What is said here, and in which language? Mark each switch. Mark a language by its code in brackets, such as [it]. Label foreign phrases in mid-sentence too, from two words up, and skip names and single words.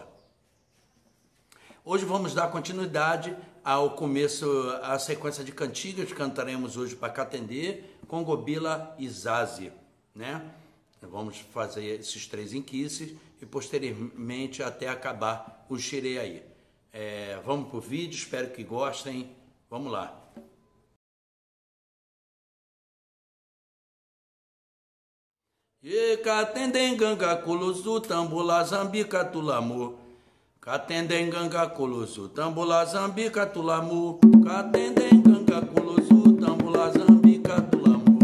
[pt] Hoje vamos dar continuidade ao começo, à sequência de cantigas que cantaremos hoje para Katendê, Congobila e Zazie, né? Vamos fazer esses 3 inquices e posteriormente até acabar o xirê aí. Vamos para o vídeo, espero que gostem. Vamos lá. [kmb] Katendê ganga colosso tambula zambica tulamu. Katendê ganga colosso tambula zambica tulamu. Katendê ganga colosso tambula zambica tulamu.